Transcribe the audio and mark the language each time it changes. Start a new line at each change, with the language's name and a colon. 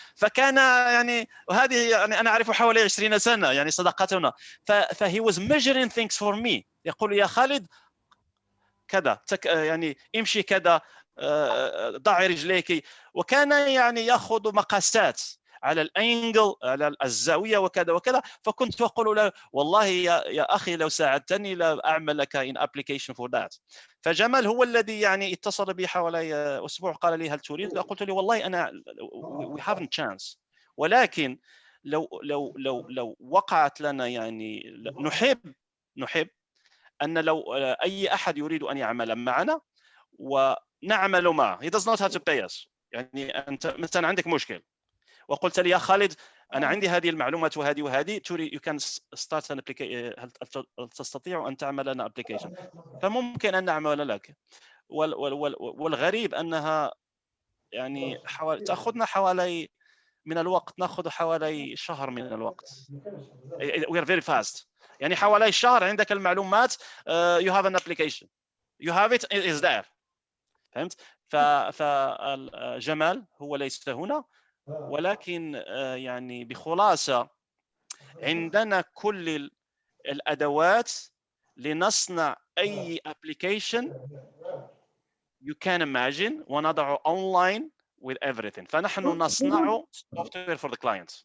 Arabic: فكان يعني، وهذه يعني أنا أعرفه حوالي 20 سنة يعني صداقتنا.
English: فهي was measuring things for me.
Arabic: يقول يا خالد كذا يعني امشي كذا، ضعي رجليك، وكان يعني يأخذ مقاسات على الانجل، على الزاويه وكذا وكذا. فكنت اقول له والله يا اخي لو ساعدتني لا اعمل لك ان ابلكيشن فور ذات. فجمال هو الذي يعني اتصل بي حوالي اسبوع، قال لي هل تريد؟ قلت له والله انا
English: we haven't chance،
Arabic: ولكن لو وقعت لنا يعني نحب ان لو اي احد يريد ان يعمل معنا ونعمل معه.
English: he does not have to pay us.
Arabic: يعني انت مثلا عندك مشكل وقلت لي يا خالد أنا عندي هذه المعلومات وهذه تريد
English: you can start an application،
Arabic: هل تستطيع أن تعمل لنا application؟ فممكن أن نعمل لك. والغريب أنها يعني تأخذنا حوالي من الوقت، نأخذ حوالي شهر من الوقت.
English: we are very fast.
Arabic: يعني حوالي شهر عندك المعلومات،
English: you have an application، you have it is there.
Arabic: فهمت؟ فالجمال هو ليس هنا، ولكن يعني بخلاصة عندنا كل الأدوات لنصنع أي
English: application you can imagine
Arabic: ونضعه
English: online with everything.
Arabic: فنحن نصنع
English: software for the clients.